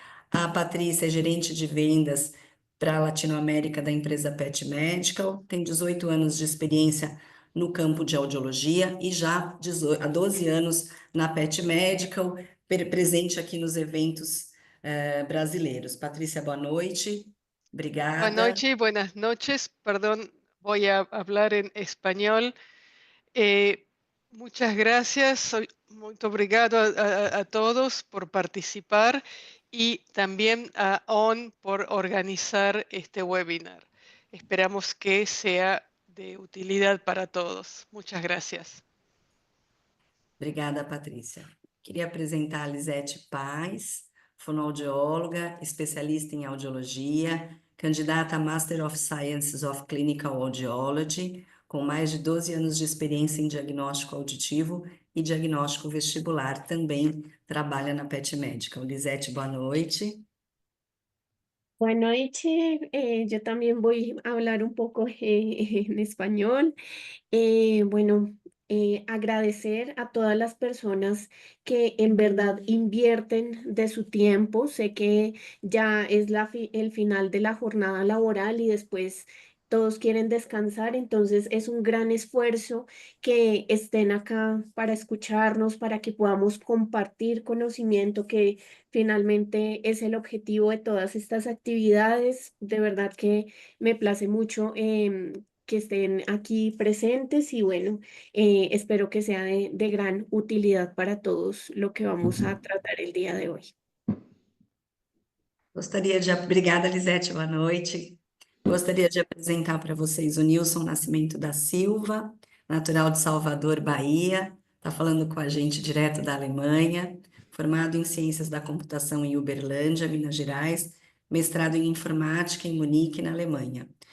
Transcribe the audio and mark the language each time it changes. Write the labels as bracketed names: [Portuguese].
[Portuguese] A Patrícia é gerente de vendas para a Latinoamérica da empresa Pet Medical, tem 18 anos de experiência no campo de audiologia e já há 12 anos na Pet Medical, presente aqui nos eventos brasileiros. Patrícia, boa noite. Obrigada. [Spanish] Buenas noches, perdón, voy a hablar en español. Muchas gracias, [Portuguese] muito obrigado a todos [Spanish] por participar y también a ON por organizar este webinar. Esperamos que sea de utilidad para todos. Muchas gracias. [Portuguese] Obrigada, Patrícia. Queria apresentar a Lisete Paz, fonoaudióloga, especialista em audiologia, candidata a Master of Sciences of Clinical Audiology, com mais de 12 anos de experiência em diagnóstico auditivo e diagnóstico vestibular. Também trabalha na Pet Medical. Lisete, boa noite. [Spanish] Buenas noches, yo también voy a hablar un poco en español. Bueno, agradecer a todas las personas que en verdad invierten de su tiempo. Sé que ya es el final de la jornada laboral y después todos quieren descansar, entonces es un gran esfuerzo que estén acá para escucharnos, para que podamos compartir conocimiento que finalmente es el objetivo de todas estas actividades. De verdad que me place mucho que estén aquí presentes y bueno, espero que sea de gran utilidad para todos lo que vamos a tratar el día de hoy. [Portuguese] Obrigada, Lisete, boa noite. Gostaria de apresentar para vocês o Nilson Nascimento da Silva, natural de Salvador, Bahia, está falando com a gente direto da Alemanha, formado em Ciências da Computação em Uberlândia, Minas Gerais, mestrado em Informática em Munique, na Alemanha.